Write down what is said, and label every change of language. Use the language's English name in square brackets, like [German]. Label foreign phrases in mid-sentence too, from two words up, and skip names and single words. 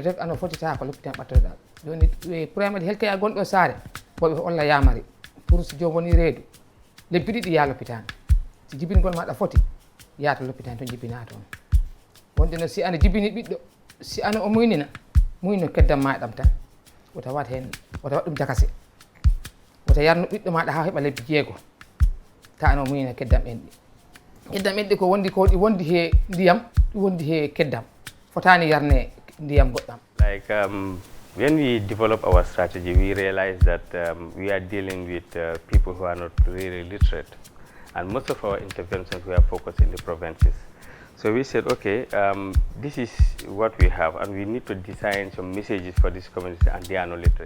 [Fula] tek ano fotita ko l'hôpital ɓattoɗa joni premier helkaya gonɗo saare boɓe olla yamari pour so jom woni reedu lebbi ɗiɗi yaha l'hôpital si jibingol maɗa foti yaata l'hôpital to jibina toon wonde no si ana jibini ɓiɗɗo si ana o muynina muyno keddam maɗam tan wota wat hen wota wat ɗum jakase wota yarno ɓiɗɗo maɗa ha heɓa lebbi 6 ta ano muyna keddam enɗi ko wondi he ndiyam ɗum wondi he keddam fotani yarne ndiyam goɗɗam. [English] Like when we develop our strategy, we realize that we are dealing with people who are not really literate, and most of our interventions we are focused in the provinces. So we said, okay, this is what we have, and we need to design some messages for this community, and they are not literate.